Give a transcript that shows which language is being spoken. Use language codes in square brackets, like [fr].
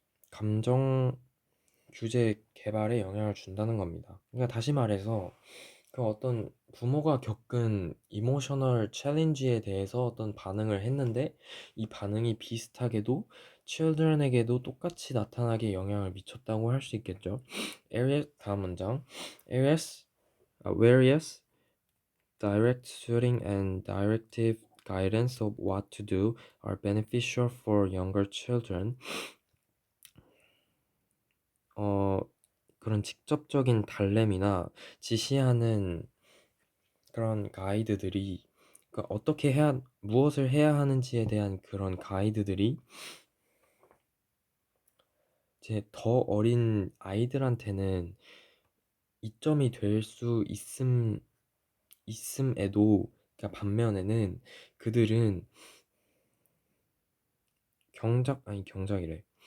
[ko] 감정 규제 개발에 영향을 준다는 겁니다. 그러니까 다시 말해서 그 어떤 부모가 겪은 이모셔널 챌린지에 대해서 어떤 반응을 했는데 이 반응이 비슷하게도 children에게도 똑같이 나타나게 영향을 미쳤다고 할 수 있겠죠. 다음 문장. [en] Various direct tutoring and directive guidance of what to do are beneficial for younger children. [ko] 그런 직접적인 달램이나 지시하는 그런 가이드들이, 그러니까 무엇을 해야 하는지에 대한 그런 가이드들이 이제 더 어린 아이들한테는 이점이 될 수 있음에도, 그러니까 반면에는 그들은 경작이래.